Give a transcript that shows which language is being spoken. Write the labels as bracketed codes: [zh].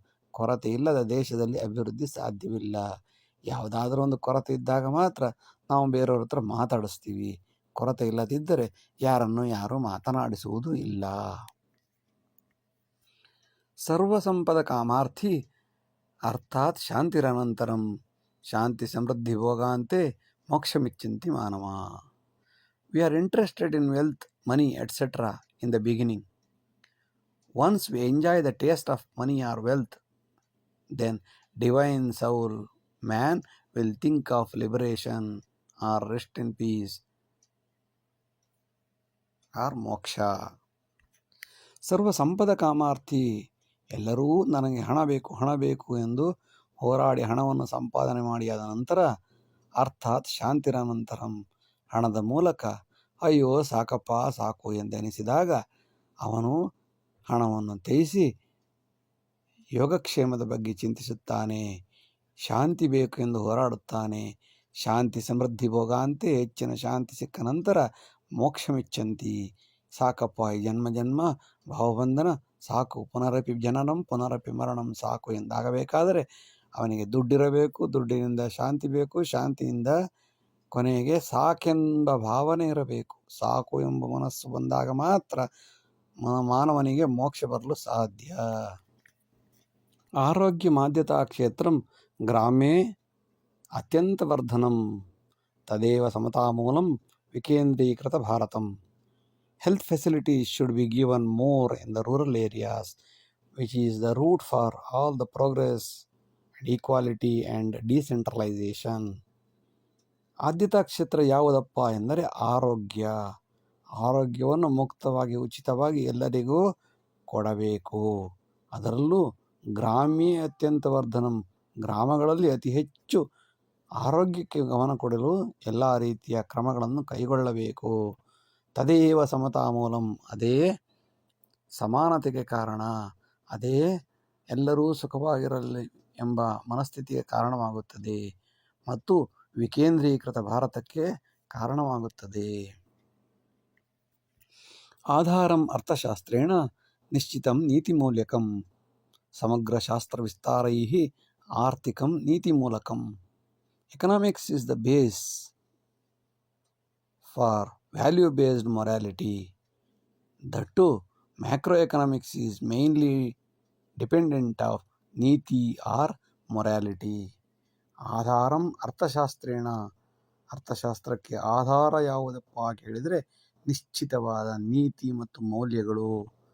[kn] ಕೊರತೆ ಇಲ್ಲದ ದೇಶದಲ್ಲಿ ಅಭಿವೃದ್ಧಿ ಸಾಧ್ಯವಿಲ್ಲ. ಯಾವುದಾದ್ರೂ ಒಂದು ಕೊರತೆ ಇದ್ದಾಗ ಮಾತ್ರ ನಾವು ಬೇರೆಯವ್ರ ಹತ್ರ ಮಾತಾಡಿಸ್ತೀವಿ. ಕೊರತೆ ಇಲ್ಲದಿದ್ದರೆ ಯಾರನ್ನು ಯಾರೂ ಮಾತನಾಡಿಸುವುದೂ ಇಲ್ಲ. [sa] ಸರ್ವಸಂಪದ ಕಾಮಾರ್ಥಿ ಅರ್ಥಾತ್ ಶಾಂತಿರನಂತರಂ, ಶಾಂತಿ ಸಮೃದ್ಧಿ ಭೋಗಾಂತೆ ಮೋಕ್ಷಮಿಚ್ಚಂತಿ ಮಾನವ. [en] We are interested in wealth, money, etc. in the beginning. Once we enjoy the taste of money or wealth, then divine soul man will think of liberation or rest in peace or moksha. [sa] ಸರ್ವ ಸಂಪದ ಕಾಮಾರ್ಥಿ, [kn] ಎಲ್ಲರೂ ನನಗೆ ಹಣ ಬೇಕು ಎಂದು ಹೋರಾಡಿ ಹಣವನ್ನು ಸಂಪಾದನೆ ಮಾಡಿ ಆದ ನಂತರ [sa] ಅರ್ಥಾತ್ ಶಾಂತಿರನಂತರಂ, [kn] ಹಣದ ಮೂಲಕ ಅಯ್ಯೋ ಸಾಕಪ್ಪ ಸಾಕು ಎಂದೆನಿಸಿದಾಗ ಅವನು ಹಣವನ್ನು ತ್ಯಜಿಸಿ ಯೋಗಕ್ಷೇಮದ ಬಗ್ಗೆ ಚಿಂತಿಸುತ್ತಾನೆ. ಶಾಂತಿ ಬೇಕು ಎಂದು ಹೋರಾಡುತ್ತಾನೆ. [sa] ಶಾಂತಿ ಸಮೃದ್ಧಿ ಭೋಗಾಂತೆ, [kn] ಹೆಚ್ಚಿನ ಶಾಂತಿ ಸಿಕ್ಕ ನಂತರ ಮೋಕ್ಷಮಿಚ್ಚಂತಿ, ಸಾಕಪ್ಪ ಈ ಜನ್ಮ ಜನ್ಮ ಭಾವಬಂಧನ ಸಾಕು, [sa] ಪುನರಪಿ ಜನನಂ ಪುನರಪಿ ಮರಣಂ [kn] ಸಾಕು ಎಂದಾಗಬೇಕಾದರೆ ಅವನಿಗೆ ದುಡ್ಡಿರಬೇಕು, ದುಡ್ಡಿನಿಂದ ಶಾಂತಿ ಬೇಕು, ಶಾಂತಿಯಿಂದ ಕೊನೆಗೆ ಸಾಕೆಂಬ ಭಾವನೆ ಇರಬೇಕು. ಸಾಕು ಎಂಬ ಮನಸ್ಸು ಬಂದಾಗ ಮಾತ್ರ ಮಾನವನಿಗೆ ಮೋಕ್ಷ ಬರಲು ಸಾಧ್ಯ. [sa] ಆರೋಗ್ಯ ಮಾಧ್ಯತಾ ಕ್ಷೇತ್ರಂ ಗ್ರಾಮೇ ಅತ್ಯಂತ ವರ್ಧನಂ, ತದೇವ ಸಮತಾಮೂಲಂ ವಿಕೇಂದ್ರೀಕೃತ Bharatam. [en] Health facilities should be given more in the rural areas, which is the root for all the progress and equality and decentralization. [kn] ಆದ್ಯತಾ ಕ್ಷೇತ್ರ ಯಾವುದಪ್ಪ ಎಂದರೆ ಆರೋಗ್ಯ. ಆರೋಗ್ಯವನ್ನು ಮುಕ್ತವಾಗಿ ಉಚಿತವಾಗಿ ಎಲ್ಲರಿಗೂ ಕೊಡಬೇಕು. ಅದರಲ್ಲೂ [sa] ಗ್ರಾಮೀಣ ಅತ್ಯಂತ ವರ್ಧನಂ, [kn] ಗ್ರಾಮಗಳಲ್ಲಿ ಅತಿ ಹೆಚ್ಚು ಆರೋಗ್ಯಕ್ಕೆ ಗಮನ ಕೊಡಲು ಎಲ್ಲ ರೀತಿಯ ಕ್ರಮಗಳನ್ನು ಕೈಗೊಳ್ಳಬೇಕು. [sa] ತದೇವ ಸಮತಾ ಮೂಲಂ, [kn] ಅದೇ ಸಮಾನತೆಗೆ ಕಾರಣ, ಅದೇ ಎಲ್ಲರೂ ಸುಖವಾಗಿರಲಿ ಎಂಬ ಮನಸ್ಥಿತಿಗೆ ಕಾರಣವಾಗುತ್ತದೆ ಮತ್ತು ವಿಕೇಂದ್ರೀಕೃತ ಭಾರತಕ್ಕೆ ಕಾರಣವಾಗುತ್ತದೆ. [sa] ಆಧಾರಂ ಅರ್ಥಶಾಸ್ತ್ರೇಣ ನಿಶ್ಚಿತಂ ನೀತಿಮೂಲ್ಯಕಂ, ಸಮಗ್ರ ಶಾಸ್ತ್ರ ವಿಸ್ತಾರೈಃ ಆರ್ಥಿಕಂ ನೀತಿಮೂಲಕಂ. [en] Economics is the base for value-based morality. That too, macroeconomics is mainly dependent of ನೀತಿ or morality. [sa] ಆಧಾರಂ ಅರ್ಥಶಾಸ್ತ್ರೇಣ, [kn] ಅರ್ಥಶಾಸ್ತ್ರಕ್ಕೆ ಆಧಾರ ಯಾವುದಪ್ಪ ಕೇಳಿದರೆ ನಿಶ್ಚಿತವಾದ ನೀತಿ ಮತ್ತು ಮೌಲ್ಯಗಳು.